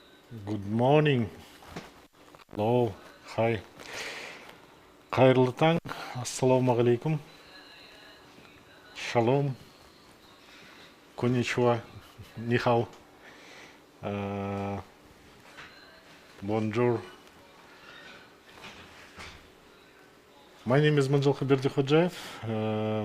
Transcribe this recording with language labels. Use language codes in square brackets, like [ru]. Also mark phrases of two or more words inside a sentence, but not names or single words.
[en] Good morning. Hello. Hi. [kk] Қайырлы таң. Ассалаумағалейкум. [he] Shalom. Konnichiwa. [zh] 你好. Bonjour. [en] My name is Mynzhylky Berdikhojayev.